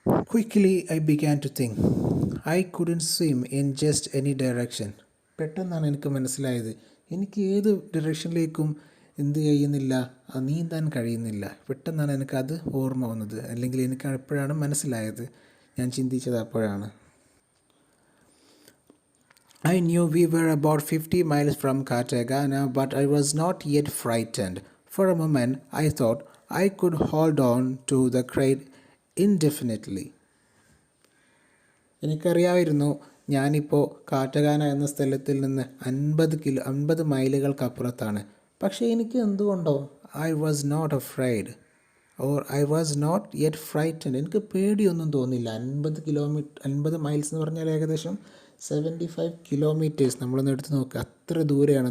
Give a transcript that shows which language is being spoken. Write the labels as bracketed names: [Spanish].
[English] Quickly I began to think I couldn't swim in just any direction. [Malayalam] പെട്ടെന്നാണ് എനിക്ക് മനസ്സിലായത് എനിക്ക് ഏത് ഡയറക്ഷനിലേക്കും എന്ത് കഴിയുന്നില്ല, നീന്താൻ കഴിയുന്നില്ല. പെട്ടെന്നാണ് എനിക്കത് ഓർമ്മ വന്നത്, അല്ലെങ്കിൽ എനിക്ക് എപ്പോഴാണ് മനസ്സിലായത്, ഞാൻ ചിന്തിച്ചത് അപ്പോഴാണ്. [English] I knew we were about 50 miles from Cartagena, but I was not yet frightened. For a moment, I thought I could hold on to the crate indefinitely. [Malayalam] എനിക്കറിയാമായിരുന്നു ഞാനിപ്പോൾ കാറ്റഗാന എന്ന സ്ഥലത്തിൽ നിന്ന് 50 മൈലുകൾക്കപ്പുറത്താണ്. പക്ഷേ എനിക്ക് എന്തുകൊണ്ടോ [English] I was not afraid or I was not yet frightened. [Malayalam] എനിക്ക് പേടിയൊന്നും തോന്നില്ല. 50 മൈൽസ് എന്ന് പറഞ്ഞാൽ ഏകദേശം 75 കിലോമീറ്റേഴ്സ് നമ്മളൊന്ന് എടുത്ത് നോക്കുക, അത്ര ദൂരെയാണ്.